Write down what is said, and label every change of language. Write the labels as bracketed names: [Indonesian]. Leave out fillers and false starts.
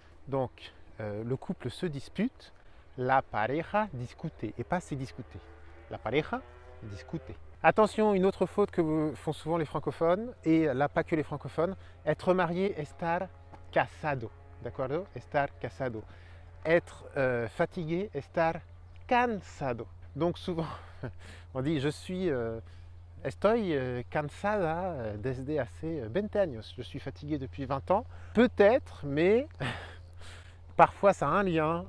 [French] Donc le couple se dispute, [Spanish] la pareja discute, [French] et pas c'est discuter. [Spanish] La pareja discute. [French] Attention, une autre faute que font souvent les francophones, et là pas que les francophones, être marié, [Spanish] estar casado. [French] D'accord? [Spanish] Estar casado. [French] Être fatigué, [Spanish] estar cansado. [French] Donc souvent, on dit je suis, [Spanish] estoy cansada desde hace 20 años. [French] Je suis fatigué depuis 20 ans. Peut-être, mais parfois ça a un lien.